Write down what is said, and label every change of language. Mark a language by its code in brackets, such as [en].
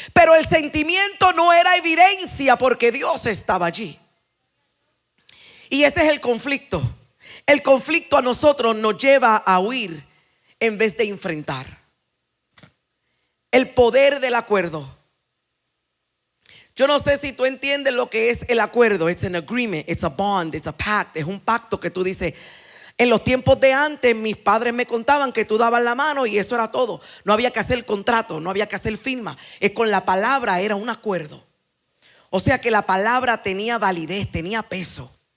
[es] Pero el sentimiento no era evidencia porque Dios estaba allí. Y ese es el conflicto. El conflicto a nosotros nos lleva a huir en vez de enfrentar. El poder del acuerdo. Yo no sé si tú entiendes lo que es el acuerdo. [en] It's an agreement, it's a bond, it's a pact. [es] Es un pacto que tú dices. En los tiempos de antes, mis padres me contaban que tú dabas la mano y eso era todo. No había que hacer contrato, no había que hacer firma. Es con la palabra era un acuerdo. O sea que la palabra tenía validez, tenía peso.